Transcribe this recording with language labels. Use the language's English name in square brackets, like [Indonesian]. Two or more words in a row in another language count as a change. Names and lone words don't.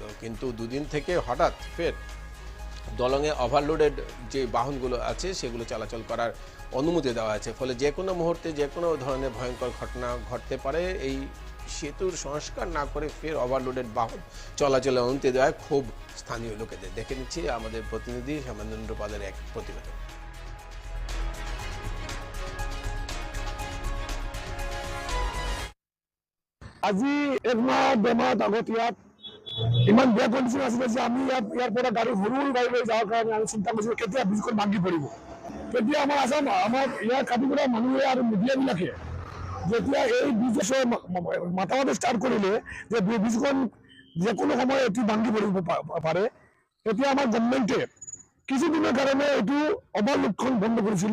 [Bangla] কিন্তু দুদিন থেকে হঠাৎ ফের দলংয়ে ওভারলোডেড যে বাহনগুলো আছে সেগুলো চলাচল করার অনুমতি দেওয়া আছে। ফলে যে কোনো মুহূর্তে যে কোনো ধরনের ভয়ঙ্কর ঘটনা ঘটতে পারে। এই সেতুর সংস্কার না করে ফের ওভারলোডেড বাহন চলাচলের অনুমতি দেওয়ায় খুব স্থানীয় লোকেদের। দেখে নিচ্ছি আমাদের প্রতিনিধি হেমেন্দ্র পালের এক প্রতিবেদন। [Assamese] আজি এক মাহ বেমাৰত আগত ইয়াত ইমান বেয়া কণ্ডিশ্যন আছিলে যে আমি ইয়াৰ পৰা গাড়ী সৰু গাড়ী লৈ যোৱাৰ কাৰণে আমি চিন্তা কৰিছিলো কেতিয়া ব্ৰিজখন ভাঙি পৰিব। তেতিয়া আমাৰ ইয়াৰ কাটিগড়া মানুহে আৰু মিডিয়াবিলাকে যেতিয়া এই ব্ৰিজৰ মাতামাতি ষ্টাৰ্ট কৰিলে যে ব্ৰিজখন যে কোনো সময় এটি ভাঙি পৰিব পাৰে, তেতিয়া আমাৰ গভৰ্ণমেণ্টে কিছুদিনৰ কাৰণে এইটো অৱলক্ষণ বন্ধ কৰিছিল।